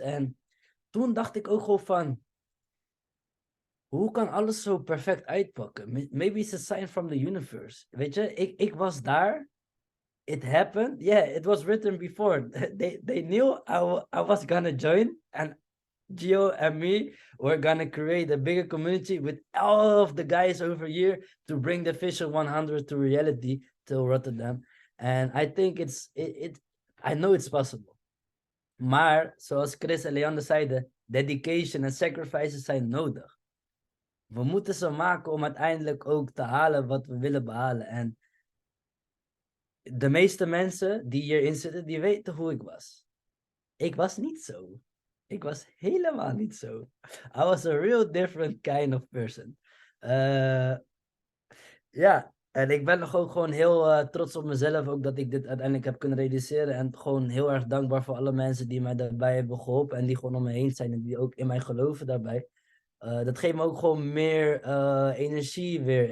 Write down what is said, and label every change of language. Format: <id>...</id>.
<nl>En toen dacht ik ook gewoon van, hoe kan alles zo perfect uitpakken?</nl> <en>Maybe it's a sign from the universe.</en> <nl>Weet je, ik was daar.</nl> <en>It happened. Yeah, it was written before. They knew I was gonna join, and Gio and me were gonna create a bigger community with all of the guys over here to bring the Fisher 100 to reality till Rotterdam. And I think I know it's possible.</en> <nl>Maar, zoals Chris en Leander zeiden, dedication en sacrifices zijn nodig. We moeten ze maken om uiteindelijk ook te halen wat we willen behalen. En de meeste mensen die hierin zitten, die weten hoe ik was. Ik was niet zo. Ik was helemaal niet zo.</nl> <en>I was a real different kind of person.</en> <nl>Ja, en ik ben nog ook gewoon heel trots op mezelf, ook dat ik dit uiteindelijk heb kunnen realiseren. En gewoon heel erg dankbaar voor alle mensen die mij daarbij hebben geholpen en die gewoon om me heen zijn en die ook in mij geloven daarbij. Dat geeft me ook gewoon meer energie weer.</nl>